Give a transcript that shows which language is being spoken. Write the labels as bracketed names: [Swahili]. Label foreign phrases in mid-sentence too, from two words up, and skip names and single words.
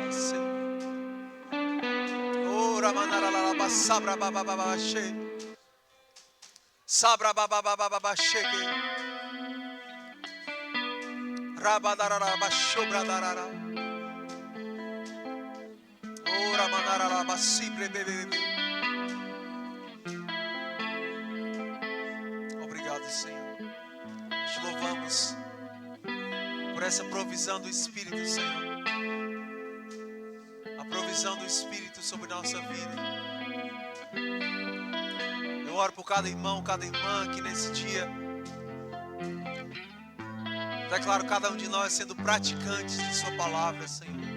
[Portuguese] Ramanaralaba sabra babababa she. Sabra babababa sheke. Rabadarara shobradarara. Ramanaralaba sibre bebebe. Obrigado, Senhor. Te louvamos por por essa provisão do Espírito, Senhor. A provisão do Espírito sobre nossa vida. Eu oro por cada irmão, cada irmã que nesse dia declaro cada um de nós sendo praticantes de sua palavra, Senhor.